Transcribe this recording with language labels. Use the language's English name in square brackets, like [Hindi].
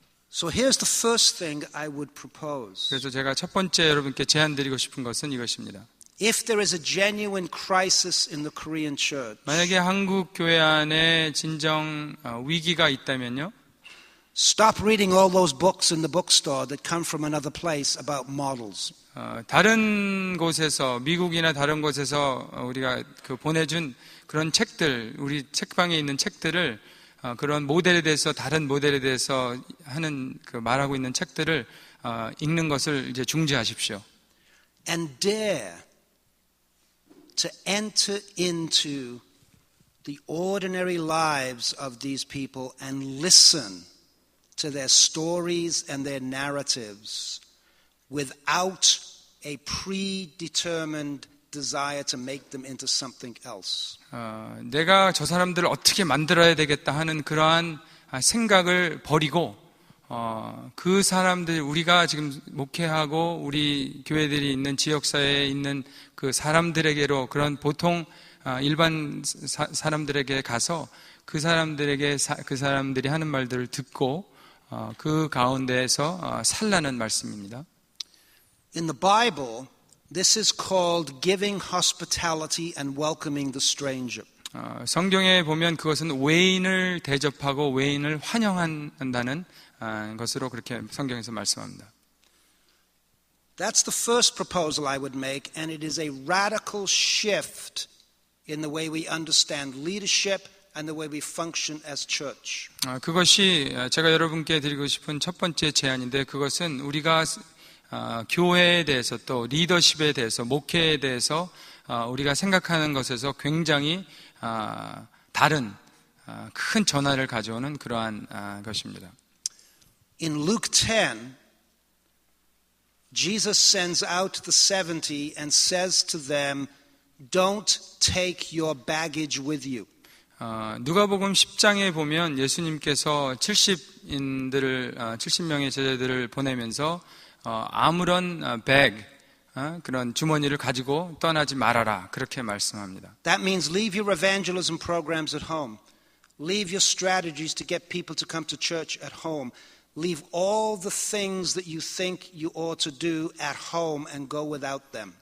[English] So here's the first thing I would propose. [Korean] 그래서 제가 첫 번째 여러분께 제안드리고 싶은 것은 이것입니다. [English] If there is a genuine crisis in the Korean church, [Korean] 만약에 한국 교회 안에 진정 위기가 있다면요. [English] stop reading all those books in the bookstore that come from another place about models. [Korean] 다른 곳에서 미국이나 다른 곳에서 우리가 그 보내준 그런 책들, 우리 책방에 있는 책들을 그런 모델에 대해서 다른 모델에 대해서 하는 그 말하고 있는 책들을 읽는 것을 이제 중지하십시오. [English] And dare to enter into the ordinary lives of these people and listen to their stories and their narratives without a predetermined desire to make them into something else. [Korean] 내가 저 사람들을 어떻게 만들어야 되겠다 하는 그러한 생각을 버리고 그 사람들, 우리가 지금 목회하고 우리 교회들이 있는 지역사회에 있는 그 사람들에게로, 그런 보통 일반 사람들에게 가서 그 사람들이 하는 말들을 듣고 그 가운데에서 살라는 말씀입니다. [English] In the Bible, this is called giving hospitality and welcoming the stranger. [Korean] 성경에 보면 그것은 외인을 대접하고 외인을 환영한다는 것으로 그렇게 성경에서 말씀합니다. [English] That's the first proposal I would make, and it is a radical shift in the way we understand leadership and the way we function as church. [Korean] 그것이 제가 여러분께 드리고 싶은 첫 번째 제안인데, 그것은 우리가 교회에 대해서 또 리더십에 대해서 목회에 대해서 우리가 생각하는 것에서 굉장히 다른 큰 전환을 가져오는 그러한 것입니다. [English] In Luke 10, Jesus sends out the 70 and says to them, "Don't take your baggage with you." [Korean] 누가복음 10장에 보면 예수님께서 70명의 제자들을 보내면서 아무런 그런 주머니를 가지고 떠나지 말아라, 그렇게 말씀합니다. [English] That means leave your evangelism programs at home. Leave your strategies to get people to come to church at home. Leave all the things that you think you ought to do at home and go without them.